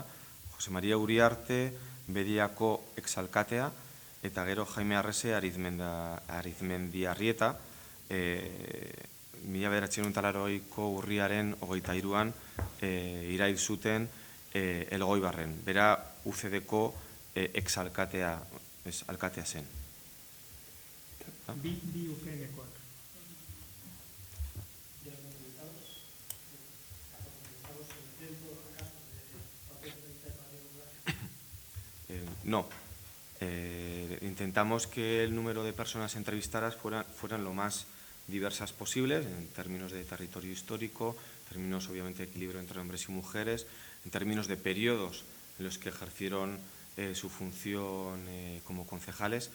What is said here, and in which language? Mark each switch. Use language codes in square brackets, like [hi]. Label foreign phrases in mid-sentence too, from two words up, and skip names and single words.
[eu] Jose Maria Uriarte, Bediako exalkatea, eta gero Jaime Arrese Arizmendiarrieta, 1980ko urriaren 23an irail zuten Elgoibarren. Bera UCD-ko exalkatea zen. Bi UPN-koak. [es] No. Intentamos que el número de personas entrevistadas fueran lo más diversas posibles, en términos de territorio histórico, en términos obviamente de equilibrio entre hombres y mujeres, en términos de periodos en los que ejercieron su función como concejales.